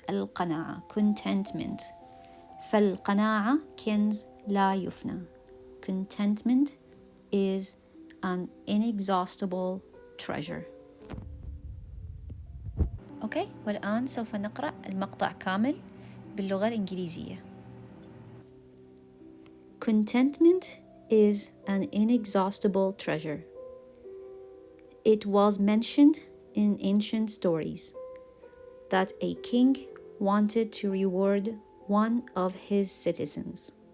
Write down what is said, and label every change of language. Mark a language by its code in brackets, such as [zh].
[ar] القناعة contentment. فالقناعة كنز لا يفنى. [en] Contentment is an inexhaustible treasure. [ar] أوكي، والآن سوف نقرأ المقطع كامل باللغة الإنجليزية. [en] Contentment is an inexhaustible treasure. It was mentioned in ancient stories that a king wanted to reward one of his citizens.